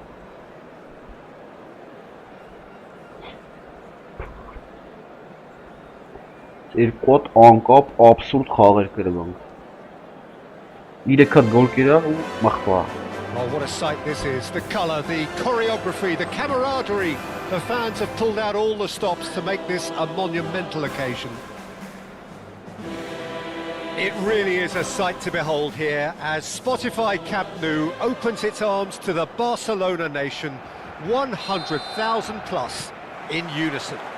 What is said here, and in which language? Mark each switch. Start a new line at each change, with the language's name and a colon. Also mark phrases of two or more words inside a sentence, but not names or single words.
Armenian: Երկու հատ անկապ աբսուրդ խաղեր կրվանք։ 3 հատ գոլ կիրար ու մխվա։
English: Oh, what a sight this is. The colour, the choreography, the camaraderie. The fans have pulled out all the stops to make this a monumental occasion. It really is a sight to behold here as Spotify Camp Nou opens its arms to the Barcelona nation, 100,000 plus in unison.